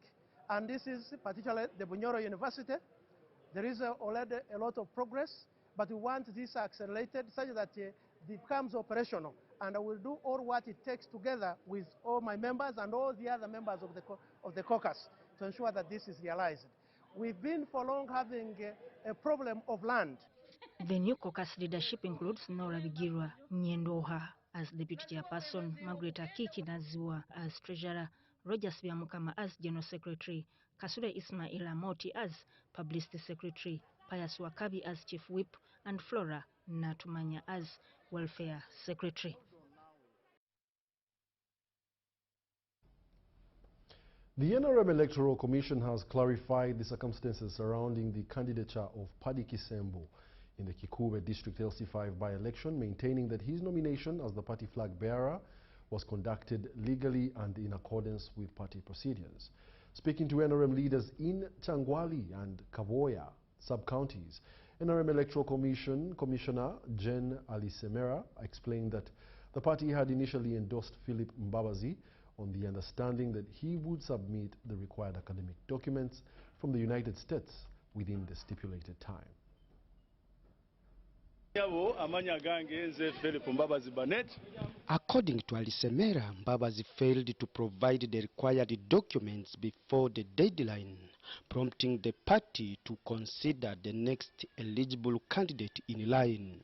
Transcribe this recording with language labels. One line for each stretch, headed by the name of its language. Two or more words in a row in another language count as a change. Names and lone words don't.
English: And this is particularly the Bunyoro University. There is already a lot of progress, but we want this accelerated such that it becomes operational. And I will do all what it takes together with all my members and all the other members of the caucus to ensure that this is realized. We've been for long having a problem of land. The new caucus leadership includes Nora Bigirwa Nyendoha as deputy chairperson, Margaret Akiki Naziwa as treasurer, Rogers Byamukama as general secretary, Kasule Ismail Amoti as publicity secretary, Pius Wakabi as chief whip, and Flora Natumanya as welfare secretary. The NRM Electoral Commission has clarified the circumstances surrounding the candidature of Paddy Kisembo in the Kikube District LC5 by-election, maintaining that his nomination as the party flag bearer was conducted legally and in accordance with party procedures. Speaking to NRM leaders in Changwali and Kavoya sub-counties, NRM Electoral Commission Commissioner Jen Alisemera explained that the party had initially endorsed Philip Mbabazi on the understanding that he would submit the required academic documents from the United States within the stipulated time. According to Alisemera, Mbabazi failed to provide the required documents before the deadline, prompting the party to consider the next eligible candidate in line.